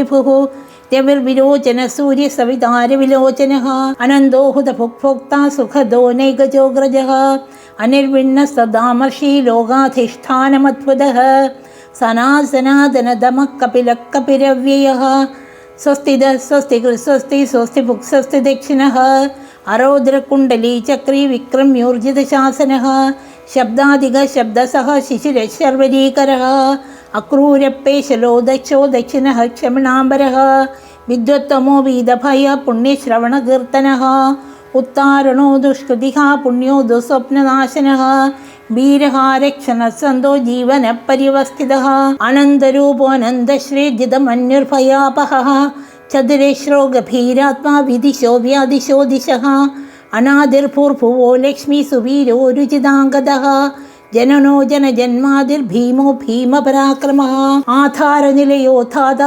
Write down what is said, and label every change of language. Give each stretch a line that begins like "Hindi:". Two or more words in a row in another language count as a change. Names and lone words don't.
Sanskrit: വിഭുഃ രവിർവിലോചന സൂര്യ സവിതാരവിലോചനഃ അനന്തോ ഹുതഭുക്ഭോക്താ സുഖദോ നൈകജോഗ്രജഃ അനിർവിണ്ണ സദാമർഷി ലോകാധിഷ്ഠാനമദ്ഭുതഃ സനാസനാതനദമഃ കപിലഃ കപിരവ്യയഃ സ്വസ്തിദ സ്വസ്തികൃ സ്വസ്തി സ്വസ്തിഭുക് സ്വസ്തി ദക്ഷിണഃ അരൗദ്രകുണ്ഡലീ ചക്രീ വിക്രമ്യോർജിതശാസനഃ ശബ്ദാധിക ശബ്ദസഹ ശിശിരശർവരീകരഃ അക്രൂരപ്പേശലോ ദക്ഷോ ദക്ഷിണഃ ക്ഷമിണാംബരഃ വിദ്വത്തമോ വീതഭയ പുണ്യശ്രവണകീർത്തനഃ उत्तारणो दुष्कृतिः पुण्यो दुःस्वप्ननाशनः वीरः रक्षणः सन्तो जीवनपर्यवस्थितः अनन्तरूपोऽनन्तश्रीर्जितमन्युर्भयापहः चतुरेश्वरो गभीरात्मा विदिशो व्यादिशो दिशः अनादिर्भूर्भुवो लक्ष्मी सुवीरो रुचिताङ्गदः जननो जनजन्मादिर्भीमो भीमपराक्रमः आधारनिलयोत्थाता